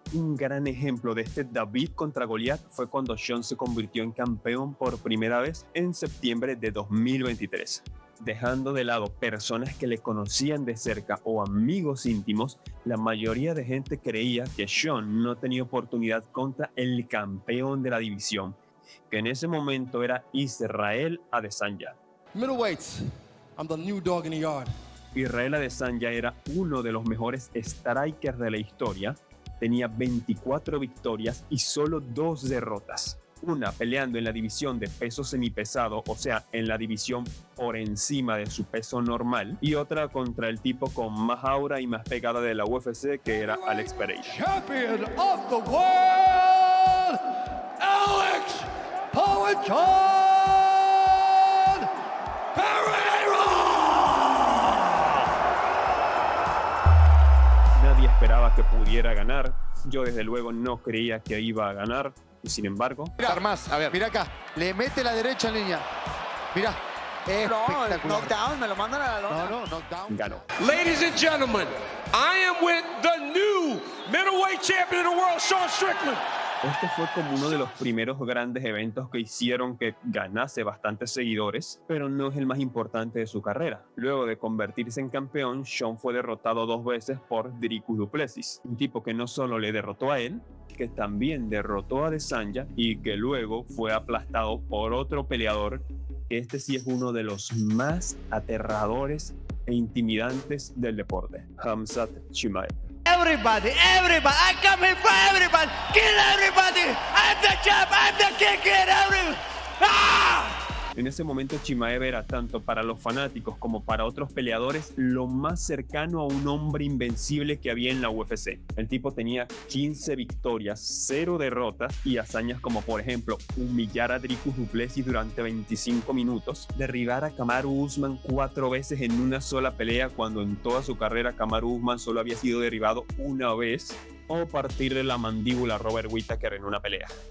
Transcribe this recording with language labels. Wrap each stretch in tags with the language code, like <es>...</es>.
<es>Un gran ejemplo de este David contra Goliat fue cuando Sean se convirtió en campeón por primera vez en septiembre de 2023. Dejando de lado personas que le conocían de cerca o amigos íntimos, la mayoría de gente creía que Sean no tenía oportunidad contra el campeón de la división, que en ese momento era Israel Adesanya.</es> <en>Middleweights, I'm the new dog in the yard.</en> <es>Israel Adesanya era uno de los mejores strikers de la historia, tenía 24 victorias y solo 2 derrotas. Una peleando en la división de peso semipesado, o sea, en la división por encima de su peso normal, y otra contra el tipo con más aura y más pegada de la UFC, que era Alex Pereira.</es> <en>Champion of the world, Alex Poetron Pereira!</en> <es>Nadie esperaba que pudiera ganar. Yo desde luego no creía que iba a ganar. Y sin embargo, Más, a ver, mira acá, le mete la derecha en línea. Mira, espectacular. Knockdown, me lo mandan a la lona. No, knockdown. ganó.</es> <en>Ladies and gentlemen, I am with the new middleweight champion of the world, Sean Strickland.</en> <es>Este fue como uno de los primeros grandes eventos que hicieron que ganase bastantes seguidores, pero no es el más importante de su carrera. Luego de convertirse en campeón, Sean fue derrotado 2 veces por Dricus du Plessis, un tipo que no solo le derrotó a él, que también derrotó a Adesanya y que luego fue aplastado por otro peleador, que este sí es uno de los más aterradores e intimidantes del deporte, Khamzat Chimaev.</es> <en>Everybody, I come here for everybody. Kill everybody. I'm the champ, I'm the king, everybody. ¡Ah!</en> <es>En ese momento Chimaev era, tanto para los fanáticos como para otros peleadores, lo más cercano a un hombre invencible que había en la UFC. El tipo tenía 15 victorias, 0 derrotas y hazañas como, por ejemplo, humillar a Dricus du Plessis durante 25 minutos, derribar a Kamaru Usman 4 veces en una sola pelea cuando en toda su carrera Kamaru Usman solo había sido derribado una vez, o partir de la mandíbula a Robert Whittaker en una pelea.</es>